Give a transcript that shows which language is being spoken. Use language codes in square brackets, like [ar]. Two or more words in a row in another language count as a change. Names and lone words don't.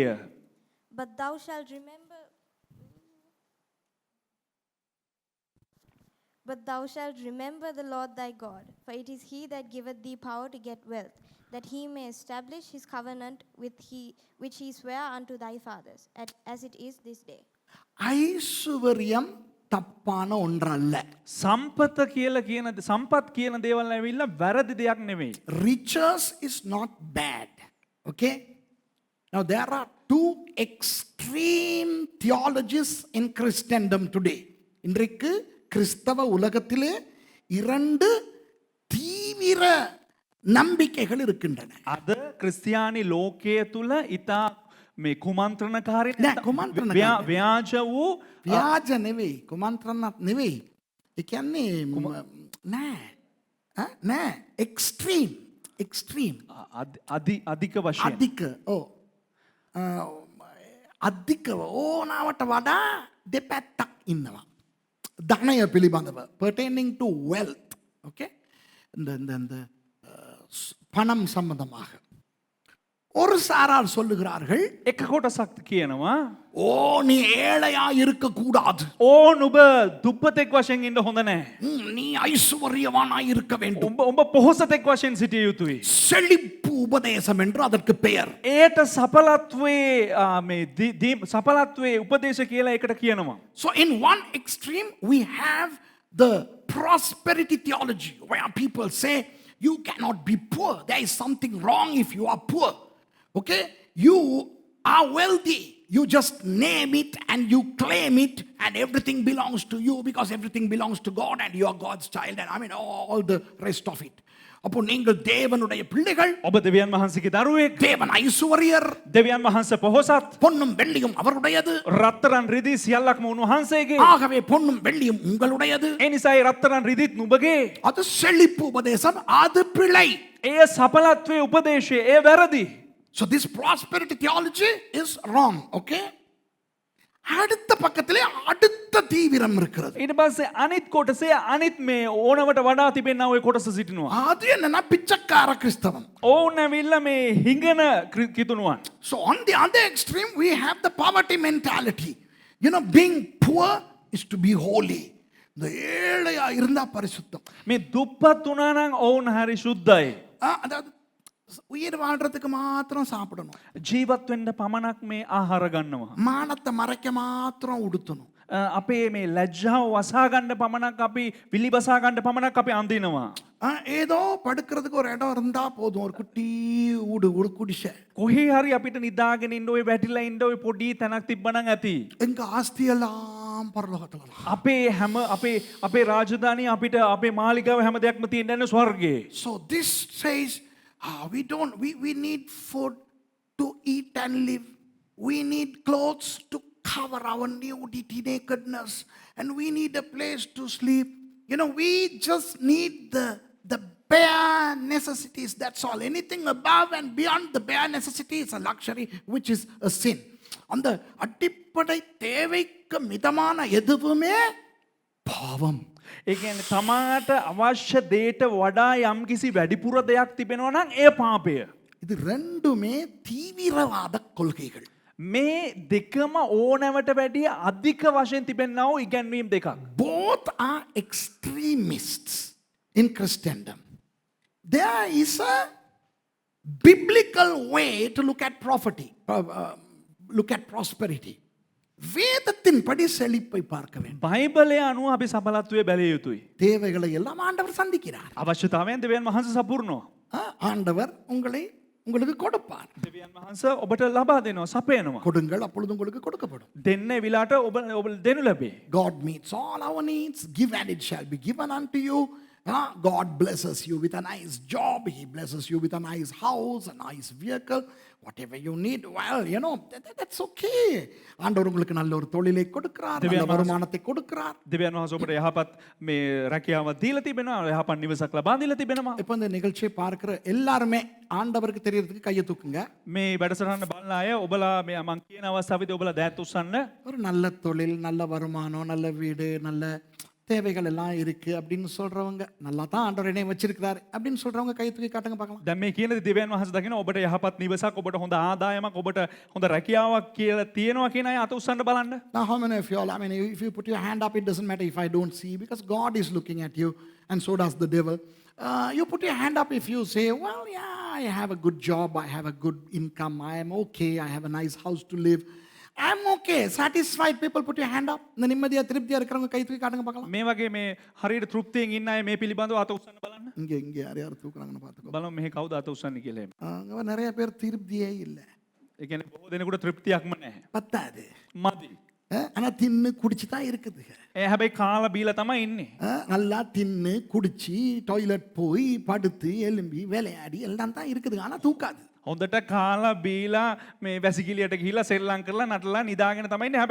[en] But thou shalt remember But thou shalt remember the Lord thy God, for it is he that giveth thee power to get wealth, that he may establish his covenant which he sware unto thy fathers, as it is this day. [ta] ஐஸ்வர்யம் தப்பான ஒன்றல்ல. [si] සම්පත කියලා කියන සම්පත් කියන දේවල් ඇවිල්ලා වැරදි දෙයක් නෙවෙයි. [en] Riches is not bad. Okay? Now there are two extreme theologies in Christendom today. [ta] இன்றைக்கு கிறிஸ்தவ உலகத்திலே இரண்டு தீவிர நம்பிக்கைகள் இருக்கின்றன. [si] අද ක්‍රිස්තියානි ලෝකයේ තුල ඊතා මේ කුමන්ත්‍රණකාරී නෑ, කුමන්ත්‍රණකාරී. ව්‍යාජ වූ ව්‍යාජ නෙවෙයි, කුමන්ත්‍රණත් නෙවෙයි. ඒ කියන්නේ නෑ එක්ස්ට්‍රීම් අධික වශයෙන් අධික අධික ඕනාවට වඩා දෙපැත්තක් ඉන්නවා. ධනය පිළිබඳව, [en] pertaining to wealth. Okay? [ta] இந்த பணம் சம்பந்தமாக ஒரு சாரார் சொல்லுகிறார்கள், [si] එක කොටසක් කියනවා [ta] ஓ நீ ஏழையா இருக்க கூடாது, [si] ඕ නුඹ දුප්පතෙක් වශයෙන් ඉන්න හොඳ නැහැ. [ta] நீ ஐஸ்வர்யவானாய் இருக்க வேண்டும். [si] උඹ පොහොසතෙක් වශයෙන් සිටිය යුතුයි. [ta] செழிப்பு உபதேசம் என்று அதற்கு பெயர். [si] ඒට සඵලත්වයේ මේ සඵලත්වයේ උපදේශ කියලා ඒකට කියනවා. [en] So in one extreme we have the prosperity theology, where people say you cannot be poor, there is something wrong if you are poor. Okay? You are wealthy, you just name it and you claim it and everything belongs to you because everything belongs to God and you are God's child, and I mean all the rest of it. [ta] அப்போ நீங்கள் தேவனுடைய பிள்ளைகள், [si] ඔබ දෙවියන් වහන්සේගේ දරුවෙක්, [ta] தேவன் ஐஸ்வர்யர், [si] දෙවියන් වහන්සේ පොහොසත්, [ta] பொன்னும் வெள்ளியும் அவருடையது, [si] රත්තරන් රිදී සියල්ලක්ම උන්වහන්සේගේ. [ta] ஆகவே பொன்னும் வெள்ளியும் உங்களுடையது. [si] ඒ නිසා ඒ රත්තරන් රිදීත් නුඹගේ. [ta] அது செழிப்பு உபதேசம், அது பிழை. [si] ඒ සඵලත්වයේ උපදේශය ඒ වැරදි. [en] So this prosperity theology is wrong. Okay? [ta] அடுத்த பக்கத்திலே அடுத்த தீவிரம் இருக்கிறது. [si] ඊට පස්සේ අනිත් කොටසේ අනිත් මේ ඕනවට වඩා තිබෙනා ওই කොටස සිටිනවා. [ta] அது என்னன்னா பிச்சைக்கார கிறிஸ்தவம். [si] ඕන් ඇවිල්ලා මේ හිඟන කිතුණුවන්. [en] So on the other extreme we have the poverty mentality. You know, being poor is to be holy. [ta] இந்த ஏழையா இருந்தா பரிசுத்தம். [si] මේ දුප්පත් වුණා නම් ඕන් හරි සුද්ධයි. [ta] அதாவது உயிர் வாழ்றதுக்கு மாத்திரம் சாப்பிடணும், [si] ජීවත් වෙන්න පමණක් මේ ආහාර ගන්නවා. [ta] மானத்தை மறைக்க மாத்திரம் உடுத்தணும், [si] අපේ මේ ලැජ්ජාව වසා ගන්න පමණක් අපි විලිබසා ගන්න පමණක් අපි අඳිනවා. [ta] ஏதோ படுக்கிறதுக்கு ஒரு இடம் இருந்தா போதும், ஒரு குட்டி ஊடு ஒரு குடிசை. [si] කොහේ හරි අපිට නිදාගෙන ඉන්න ඔය වැටිලා ඉන්න ඔය පොඩි තැනක් තිබ්බනම් ඇති. [ta] எங்க ஆஸ்தி எல்லாம் பரலோகத்துல. [si] අපේ හැම අපේ රාජධානිය අපිට අපේ මාලිගාව හැම දෙයක්ම තියෙන්නේ ස්වර්ගයේ. [en] So this says we need food to eat and live, we need clothes to cover our nudity, nakedness, and we need a place to sleep. You know, we just need the bare necessities, that's all. Anything above and beyond the bare necessity is a luxury, which is a sin. [ta] அந்த அடிப்படை தேவைக்கு மிதமான எதுவுமே பாவம். [si] ඒ කියන්නේ තමාට අවශ්‍ය දේට වඩා යම්කිසි වැඩිපුර දෙයක් තිබෙනවා නම් ඒ පාපය. [ta] இது ரெண்டுமே தீவிரவாத கொள்கைகள். [si] මේ දෙකම ඕනෑවට වැඩිය අධික වශයෙන් තිබෙන්නා වූ ඉගැන්වීම් දෙකක්. [en] Both are extremists in Christendom. There is a biblical way to look at look at prosperity. [ta] வேதத்தின்படி செழிப்பை பார்க்க வேண்டும். [si] බයිබලය අනුව අපි සඵලත්වයේ බැලිය යුතුයි. [ta] தேவைகளை எல்லாம் ஆண்டவர் சந்திக்கிறார். [si] අවශ්‍යතාවයන් දෙවියන් වහන්සේ සපුරනවා. [ta] ஆண்டவர் உங்களுக்கு கொடுப்பார். [si] දෙවියන් වහන්සේ ඔබට ලබා දෙනවා, සපයනවා. [ta] கொடுங்கள் அப்பொழுது உங்களுக்கு கொடுக்கப்படும். [si] දෙන්න විලාට ඔබ දෙනු ලැබේ. [en] God meets all our needs. Give and it shall be given unto you. God blesses you with a nice job. He blesses you with a nice house, a nice vehicle. Whatever you need, well, you know, that's okay. [ta] ஆண்டவர் உங்களுக்கு நல்ல ஒரு தொழிலை கொடுக்கிறார், நல்ல வருமானத்தை கொடுக்கிறார். [si] දෙවියන් වහන්සේ ඔබට යහපත් මේ රැකියාවක් දීලා තිබෙනවා, යහපත් නිවසක් ලබා දීලා තිබෙනවා. [ta] இப்போ இந்த நிகழ்ச்சியை பார்க்கிற எல்லாருமே ஆண்டவருக்கு தெரியறதுக்கு கையை தூக்குங்க. [si] මේ වැඩසටහන බලන අය ඔබලා මේ මං කියන අවස්ථාවේදී ඔබලා දෑත් උස්සන්න. [ta] ஒரு நல்ல தொழில், நல்ல வருமானம், நல்ல வீடு, நல்ல தேவைகள் எல்லாம் இருக்கு அப்படின்னு சொல்றவங்க, நல்லா தான் ஆண்டவர் என்னை வச்சிருக்கிறார் அப்படின்னு சொல்றவங்க கை தூக்கி காட்டுங்க பார்க்கலாம். [si] දැන් මේ කියන දෙවියන් වහන්සේ දකින්න ඔබට යහපත් නිවසක්, ඔබට හොඳ ආදායමක්, ඔබට හොඳ රැකියාවක් කියලා තියෙනවා කියන අය අත උස්සන්න බලන්න. [en] Now how many of you all, I mean, if you put your hand up, it doesn't matter if I don't see, because God is looking at you and so does the devil. You put your hand up if you say, well, yeah, I have a good job, I have a good income, I am okay, I have a nice house to live, I'm okay. Satisfied people, put your hand up. [ta] இந்த நிம்மதியா திருப்தியா இருக்கிறவங்க கை தூக்கி காட்டுங்க பார்க்கலாம். [si] මේ වගේ මේ හරියට තෘප්තියෙන් ඉන්න අය මේ පිළිබඳව අත උස්සන්න බලන්න. [ta] இங்க யார் தூக்குறாங்கன்னு பார்த்துக்கோ. [si] බලමු මෙහි කවුද අත උස්සන්නේ කියලා. [ta] அங்க நிறைய பேர் திருப்தியே இல்லை. [si] ඒ කියන්නේ බොහෝ දෙනෙකුට තෘප්තියක්ම නැහැ. [ta] பத்தாது. [si] මදි. [ta] ஆனா தின்னு குடிச்சு தான் இருக்குது. [si] හැබැයි කාලා බීලා තමයි ඉන්නේ. [ta] நல்லா தின்னு குடிச்சு டாய்லெட் போய் படுத்து எலும்பி விளையாடி எல்லாம் தான் இருக்குது. ஆனா தூக்காது. [si] හොඳට කාලා බීලා මේ වැසිකිළියට ගිහිල්ලා සෙල්ලම් කරලා නටලා නිදාගෙන තමයි ඉන්නේ.